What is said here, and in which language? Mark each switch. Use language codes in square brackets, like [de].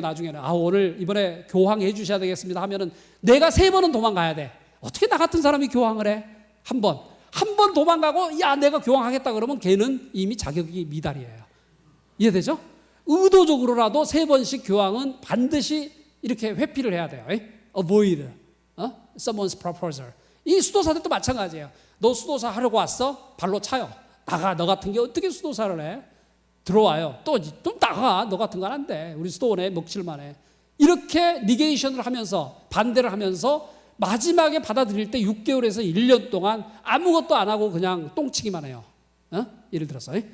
[ko] 나중에는 오늘 이번에 교황해 주셔야 되겠습니다 하면은 내가 3번은 도망가야 돼. 어떻게 나 같은 사람이 교황을 해? 한 번 도망가고 야 내가 교황하겠다 그러면 걔는 이미 자격이 미달이에요. 이해되죠? 의도적으로라도 3번씩 교황은 반드시 이렇게 회피를 해야 돼요. [en] Avoid someone's proposal. [ko] 이 수도사들도 마찬가지예요. 너 수도사 하려고 왔어? 발로 차요. 나가. 너 같은 게 어떻게 수도사를 해? 들어와요. 또 나가. 너 같은 건 안 돼. 우리 수도원에 먹칠만 해. 이렇게 니게이션을 하면서 반대를 하면서 마지막에 받아들일 때 6개월에서 1년 동안 아무것도 안 하고 그냥 똥치기만 해요. 예를 들어서.